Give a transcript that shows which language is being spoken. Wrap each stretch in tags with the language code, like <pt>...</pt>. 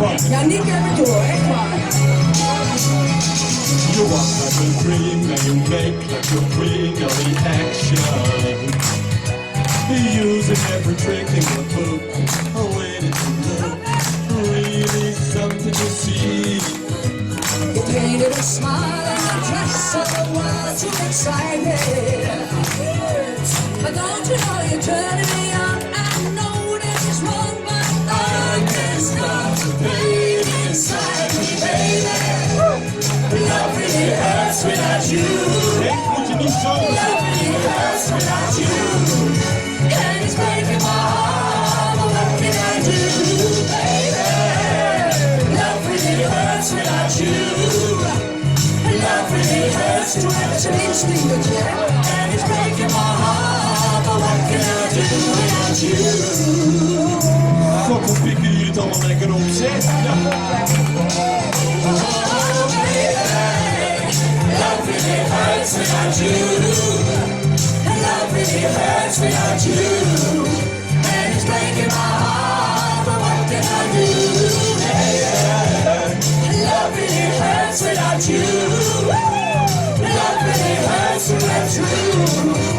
<nl>Ja, niet even door, echt waar.</nl> <en>You walk like a dream and you make like a queen of the action. Using every trick in the book, a way to look, really something to see. You painted a smile and a dress of the world too excited. But don't you know you're turning me on? I know this is wrong, but I can't stop the pain inside me, baby. Love really hurts without you. Love really hurts without you. And it's breaking my heart, but what can I do, baby? Love really hurts without you. Love really hurts to have an instinct, yeah. And it's breaking my heart, but what can I do without you?</en> <nl>Fuck, hoe pikken jullie het allemaal lekker op, zeg? Ja.</nl> <en>Love really hurts without you. Love really hurts without you. And it's breaking my heart, but what can I do? Love really hurts without you. Love really hurts without you.</en>